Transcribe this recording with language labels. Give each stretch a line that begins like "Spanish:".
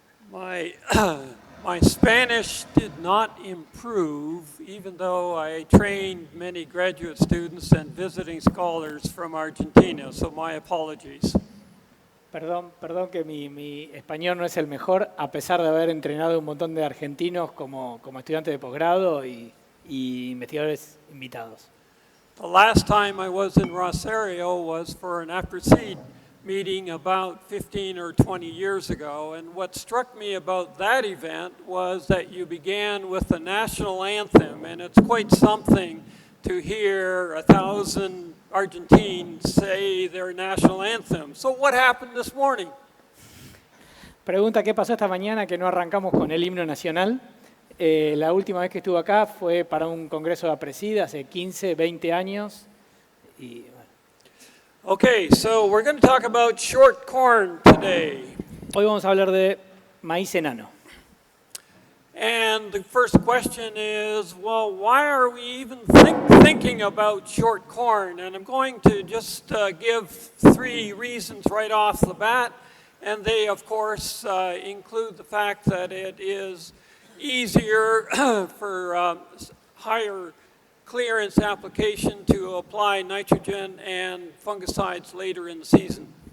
English: My Spanish did not improve, even though I trained many graduate students and visiting scholars from Argentina, so my apologies.
Spanish: Perdón que mi español no es el mejor, a pesar de haber entrenado un montón de argentinos como estudiante de posgrado y investigadores invitados.
English: The last time I was in Rosario was for an after-seed meeting about 15 or 20 years ago, and what struck me about that event was that you began with the national anthem, and it's quite something to hear 1,000 Argentines say their national anthem. So what happened this morning?
Spanish: Pregunta, ¿qué pasó esta mañana que no arrancamos con el himno nacional? La última vez que estuve acá fue para un congreso de APRESID hace 15, 20 años. Y, bueno.
English: Okay, so we're going to talk about short corn today.
Spanish: Hoy vamos a hablar de maíz enano.
English: And the first question is, well, why are we even thinking about short corn? And I'm going to just give 3 reasons right off the bat. And they, of course, include the fact that it is easier for higher clearance application to apply nitrogen and fungicides later in the season.